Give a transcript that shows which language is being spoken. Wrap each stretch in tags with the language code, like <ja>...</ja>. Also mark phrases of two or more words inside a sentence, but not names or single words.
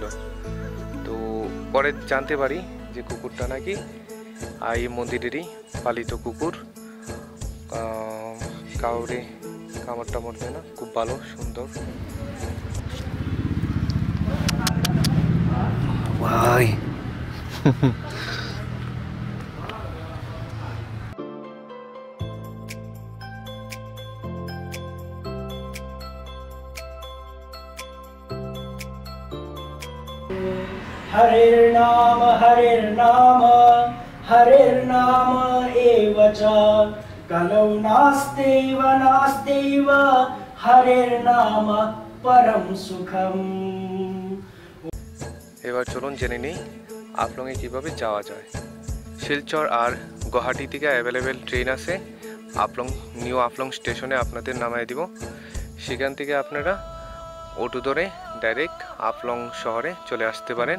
<bn>তো পরে জানতে পারি যে কুকুরটা নাকি এই মন্দিরেরই পালিত কুকুর, কাউরে কামড় টামড় দেয় না, খুব ভালো সুন্দর। ভাই</bn> <sa>हरिर् नाम हरिर्नाम एव च कलौ नास्त्यैव हरिर्नाम परम सुखम।</sa> <bn>এবার চলুন জেনে নিই আফলংয়ে কিভাবে যাওয়া যায়। শিলচর আর গুয়াহাটি থেকে</bn> <en>available train</en> <bn>আছে। নিউ আফলং স্টেশনে আপনাদের নামাই দিব। সেখান থেকে আপনারা অটো ধরে ডাইরেক্ট আফলং শহরে চলে আসতে পারেন।</bn>